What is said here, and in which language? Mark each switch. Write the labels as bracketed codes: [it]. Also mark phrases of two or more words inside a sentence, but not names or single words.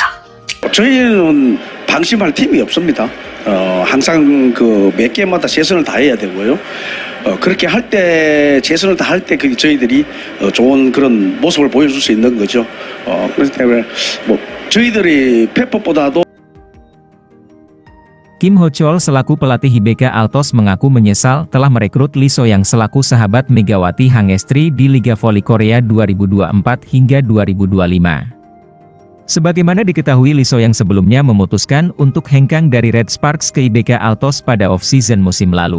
[ko] 저희는 방심할 팀이 없습니다. 항상 그 몇 게임마다 최선을 다해야 되고요. 그렇게 할 때 최선을 다할 때 저희들이 좋은 그런 모습을 보여줄 수 있는 거죠. 그렇기 때문에 뭐 저희들이 페퍼보다도 [id] Kim Ho-chol selaku pelatih IBK Altos mengaku menyesal telah merekrut Lee So-yang selaku sahabat Megawati Hangestri di Liga Voli Korea 2024 hingga 2025. Sebagaimana diketahui, Lee So-yang sebelumnya memutuskan untuk hengkang dari Red Sparks ke IBK Altos pada off-season musim lalu.